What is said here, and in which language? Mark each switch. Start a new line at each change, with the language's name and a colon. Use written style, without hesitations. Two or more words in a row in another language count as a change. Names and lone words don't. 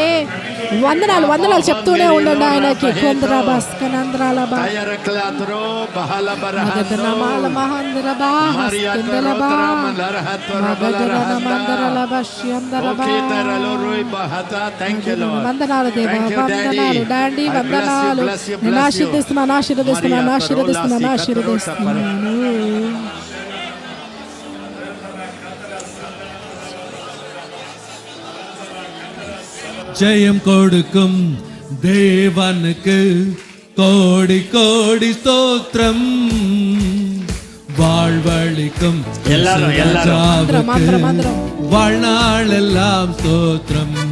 Telugu: వందనాలు వందనాలు చెప్తూనే ఉండండి ఆయనకి. వందనాలు దేవా, వందనాలు డాండి, వందనాలు. నేను ఆశీర్దిస్తున్నాను, ఆశీర్వదిస్తున్నాను, ఆశీర్వదిస్తున్నాను, ఆశీర్వదిస్తున్నాను.
Tamil: ஜெயம் கொடுக்கும் தேவனுக்கு கோடி கோடி ஸ்தோத்திரம். வாழ்வழிக்கும் ராஜாவுக்கு வாழ்நாளெல்லாம் ஸ்தோத்திரம்.